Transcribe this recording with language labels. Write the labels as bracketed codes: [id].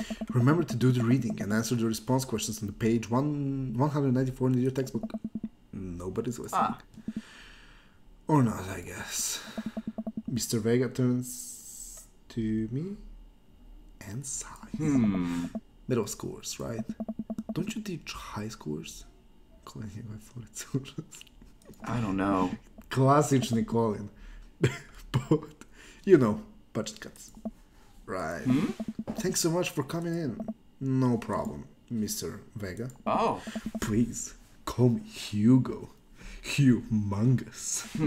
[en] Remember to do the reading and answer the response questions on the page 194 in your textbook. Nobody's listening. Or not, I guess. Mr. Vega turns to me and sighs. Middle schoolers, right? Don't you teach high schoolers? [hr] Colin je ovaj foricužac. [en] I don't know. [hr] Klasični Colin. [en] But, you know, budget cuts. Right. Thanks so much for coming in. No problem, Mr. Vega. Oh. Please, call me Hugo. Humongous.